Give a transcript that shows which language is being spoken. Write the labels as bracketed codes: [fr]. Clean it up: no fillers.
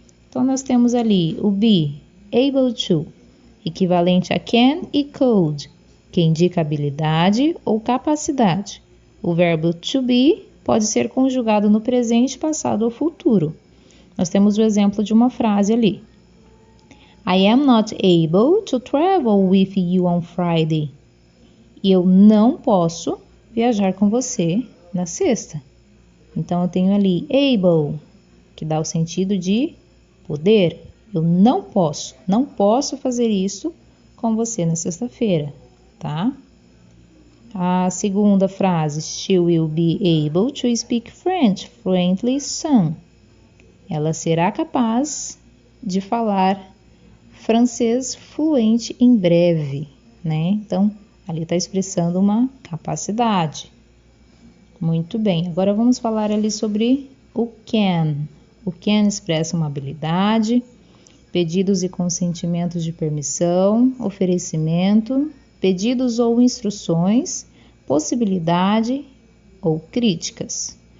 [pt] Então, nós temos ali o be, able to, equivalente a can e could, que indica habilidade ou capacidade. O verbo to be pode ser conjugado no presente, passado ou futuro. Nós temos o exemplo de uma frase ali. [en] I am not able to travel with you on Friday. [pt] Eu não posso viajar com você na sexta. Então, eu tenho ali able, que dá o sentido de poder. Eu não posso fazer isso com você na sexta-feira, tá? [en] A segunda frase, she will be able to speak French fluently soon. [pt] Ela será capaz de falar francês fluente em breve, né? Então, ali está expressando uma capacidade. Muito bem, agora vamos falar ali sobre o can. O can expressa uma habilidade, pedidos e consentimentos de permissão, oferecimento, pedidos ou instruções, possibilidade ou críticas.